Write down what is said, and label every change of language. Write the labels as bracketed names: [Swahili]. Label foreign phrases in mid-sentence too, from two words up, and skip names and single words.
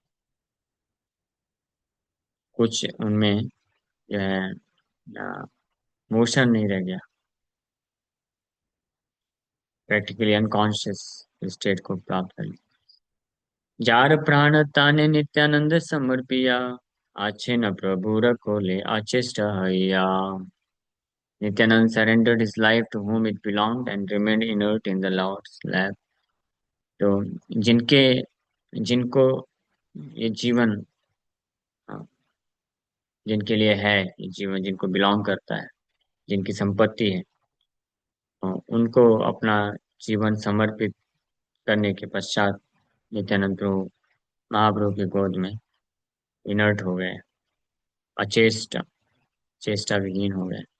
[Hindi] कुछ उनमें जो है मोशन नहीं रह गया, [English] practically unconscious state [Hindi] को प्राप्त कर लिया। [Bangla] যার প্রাণ তানে নিত্যানন্দ সমর্পিয়া, আছে ন প্রভু রখোলে আচেষ্ট হৈয়া। [English] Nityanand surrendered his life to whom it belonged and remained inert in the Lord's lap. [Hindi] तो जिनके जिनको ये जीवन जिनके लिए है, ये जीवन जिनको बिलोंग करता है, जिनकी संपत्ति है, उनको अपना जीवन समर्पित करने के पश्चात नित्यानंद प्रभु महाप्रभु की गोद में इनर्ट हो गए, अचेष्ट, चेष्टा विहीन हो गए।